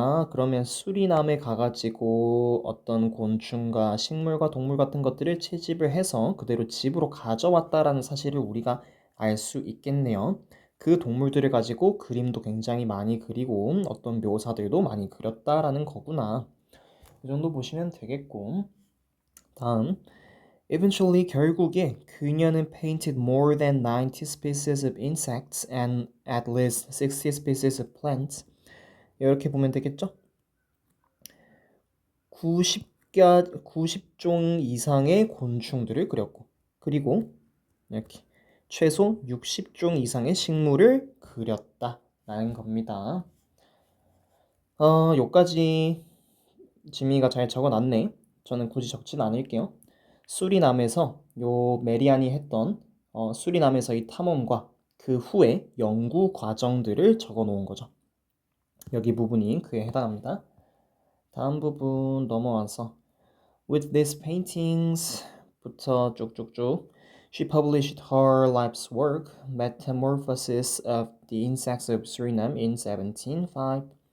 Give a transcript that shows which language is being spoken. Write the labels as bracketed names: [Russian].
[Korean] 그러면 수리남에 가가지고 어떤 곤충과 식물과 동물 같은 것들을 채집을 해서 그대로 집으로 가져왔다라는 사실을 우리가 알 수 있겠네요. 그 동물들을 가지고 그림도 굉장히 많이 그리고 어떤 묘사들도 많이 그렸다라는 거구나. 이 정도 보시면 되겠고 다음 Eventually 결국에 그녀는 [English] painted more than 90 species of insects and at least 60 species of plants [Korean] 이렇게 보면 되겠죠? 90종 이상의 곤충들을 그렸고 그리고 이렇게 최소 60종 이상의 식물을 그렸다 라는 겁니다. 요까지 지민이가 잘 적어놨네. 저는 굳이 적진 않을게요. 수리남에서 요 메리안이 했던 수리남에서 이 탐험과 그 후에 연구 과정들을 적어 놓은 거죠. 여기 부분이 그에 해당합니다. 다음 부분 넘어와서 [English] With these paintings [Korean] 부터 쭉쭉쭉 [English] She published her life's work, Metamorphosis of the Insects of Suriname in 1705.